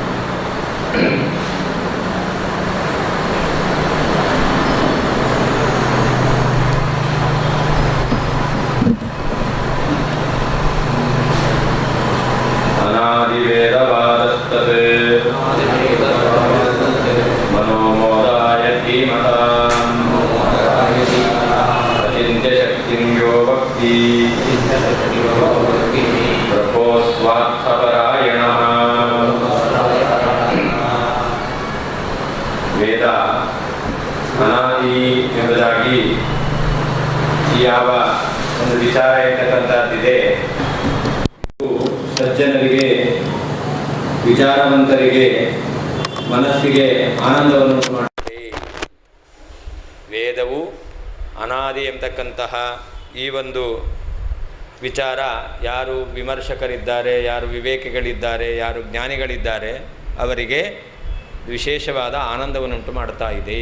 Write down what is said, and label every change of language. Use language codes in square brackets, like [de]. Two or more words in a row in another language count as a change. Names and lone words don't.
[sa] अनादिवेदवादस्तत् मनोमोदाय धीमताम् अचिन्त्यशक्तिं यो भक्ति प्रभो स्वार्थपरायणः [kn] ವೇದ ಅನಾದಿ ಎಂಬುದಾಗಿ ಯಾವ ಒಂದು ವಿಚಾರ ಇರ್ತಕ್ಕಂಥದ್ದಿದೆ. ಸಜ್ಜನರಿಗೆ, ವಿಚಾರವಂತರಿಗೆ ಮನಸ್ಸಿಗೆ ಆನಂದವನ್ನು ಮಾಡುತ್ತೆ. ವೇದವು ಅನಾದಿ ಎಂಬತಕ್ಕಂತಹ ಈ ಒಂದು ವಿಚಾರ ಯಾರು ವಿಮರ್ಶಕರಿದ್ದಾರೆ, ಯಾರು ವಿವೇಕಿಗಳಿದ್ದಾರೆ, ಯಾರು ಜ್ಞಾನಿಗಳಿದ್ದಾರೆ ಅವರಿಗೆ ವಿಶೇಷವಾದ ಆನಂದವನ್ನುಂಟು ಮಾಡ್ತಾ ಇದೆ.